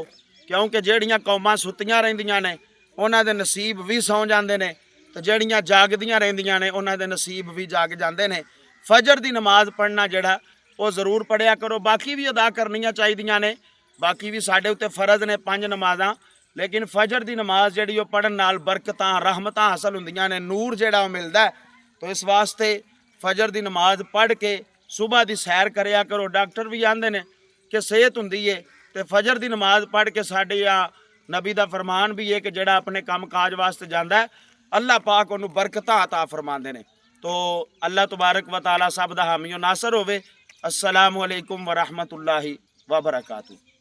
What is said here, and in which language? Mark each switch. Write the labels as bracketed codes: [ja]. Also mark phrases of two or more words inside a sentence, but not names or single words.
[pa] کیونکہ جیہڑیاں قوماں ستیاں رہندیاں نے انہاں دے نصیب بھی [ur] سو جاتے ہیں, [pa] تو جیہڑیاں جاگدیاں رہندیاں نے انہاں دے نصیب بھی [ur] جاگ جاتے ہیں. فجر کی نماز پڑھنا [pa] جیہڑا او ضرور پڑھیا کرو. باقی بھی ادا کرنیاں چاہیدیاں نے، باقی بھی ساڈے اتے فرض نے 5 نمازاں، لیکن [ur] فجر کی نماز [pa] جیہڑی پڑھن نال برکتاں رحمتاں حاصل ہندیاں نے، نور جیہڑا او ملدا ہے. [ur] تو اس واسطے فجر کی نماز پڑھ کے صبح کی سیر کریا کرو. [pa] ڈاکٹر بھی آندے نے کہ صحت ہندی ہے تو فجر کی نماز پڑھ کے ساڈے نبی کا فرمان [ur] بھی ہے کہ جیہڑا اپنے کام کاج واسطے جاتا ہے اللہ پاک انہوں نے برکتاں عطا فرماتے ہیں. [pa] تو اللہ تبارک و تعالیٰ سب دا حامی ناصر ہووے. [ar] السلام عليكم ورحمة الله وبركاته.